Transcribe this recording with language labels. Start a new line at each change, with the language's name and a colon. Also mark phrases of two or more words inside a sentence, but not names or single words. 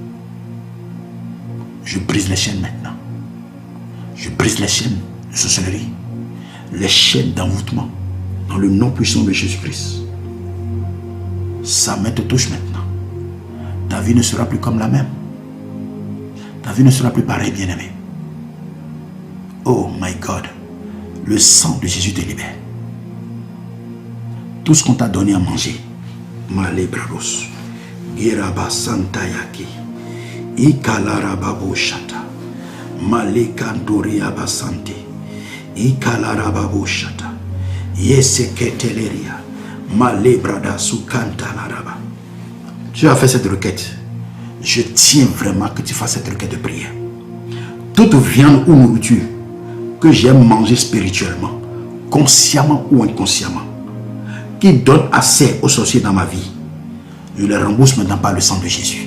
French: Je brise les chaînes maintenant. Je brise les chaînes de sorcellerie. Les chaînes d'envoûtement. Dans le nom puissant de Jésus-Christ. Sa main te touche maintenant. Ta vie ne sera plus comme la même. Ta vie ne sera plus pareille, bien-aimé.
English: Oh my God.
French: Le sang de Jésus te libère. Tout ce qu'on t'a donné à manger. Malebrados. Giraba Santayaki. Ikalarababo Shata. Malekandoria Basante. Ikalarababo Shata. Yeseketeleria. Malebrada Sukanta Laraba. Tu as fait cette requête. Je tiens vraiment que tu fasses cette requête de prière. Toute viande ou nourriture que j'ai mangée spirituellement, consciemment ou inconsciemment, qui donne accès aux sorciers dans ma vie, je les rembourse maintenant par le sang de Jésus.